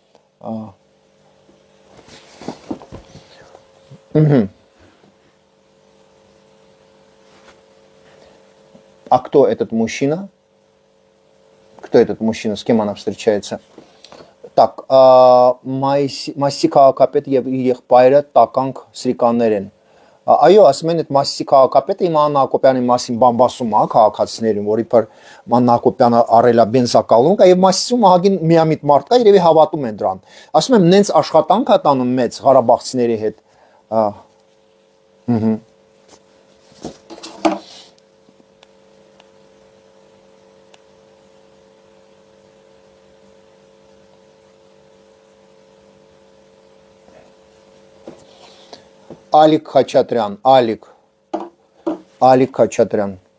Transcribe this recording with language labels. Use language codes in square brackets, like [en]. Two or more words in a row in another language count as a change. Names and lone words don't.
[ru] Угу. А кто этот мужчина? Кто этот мужчина? С кем она встречается? Так, [hy] Մասի քաղաքապետ եւ իր եղբայրը տականք սրիկաններ են։ Այո, ասում են այդ Մասի քաղաքապետը իմ Աննա Հակոբյանի մասին բամբասում է քաղաքացիներին, որ իբր Աննա Հակոբյանը առել է բենզակալունք, եւ Մասիսում ահագին միամիտ մարդ կա, երևի հավատում են դրան։ Ասում եմ, նենց աշխատանք է տանում մեծ Ղարաբաղցիների հետ։ Ահա Алик Хачатрян, Алик Хачатрян.